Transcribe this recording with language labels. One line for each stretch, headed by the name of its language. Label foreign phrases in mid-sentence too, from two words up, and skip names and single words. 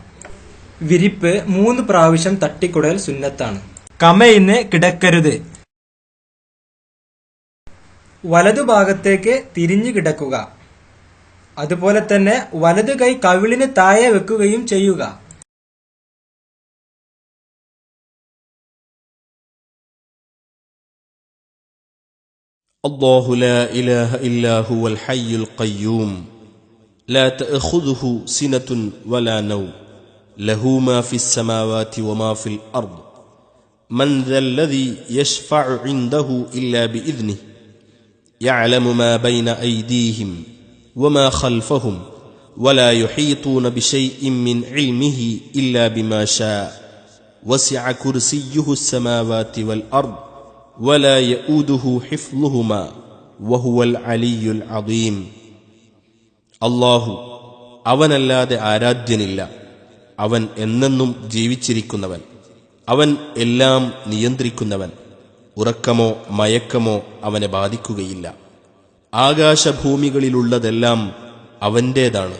Malayalam: വിരിപ്പ് 3 പ്രാവശ്യം തട്ടിക്കുടൽ സുന്നത്താണ്. കമഴ്ന്ന് കിടക്കരുത്. വലതുഭാഗത്തേക്ക് തിരിഞ്ഞു കിടക്കുക. അതുപോലെ തന്നെ വലതു കൈ കവിളിന് താഴെ വെക്കുകയും ചെയ്യുക.
Arabic: الله لا إله إلا هو الحي القيوم لا تأخذه سنة ولا نوم له ما في السماوات وما في الأرض من ذا الذي يشفع عنده إلا بإذنه يعلم ما بين أيديهم وما خلفهم ولا يحيطون بشيء من علمه إلا بما شاء وسع كرسيه السماوات والأرض ولا يؤوده حفظهما وهو العلي العظيم.
Malayalam: അല്ലാഹു അവനല്ലാതെ ആരാധ്യനില്ല. അവൻ എന്നെന്നും ജീവിച്ചിരിക്കുന്നവൻ. അവൻ എല്ലാം നിയന്ത്രിക്കുന്നവൻ. ഉറക്കമോ മയക്കമോ അവനെ ബാധിക്കുകയില്ല. ആകാശഭൂമികളിലുള്ളതെല്ലാം അവൻ്റേതാണ്.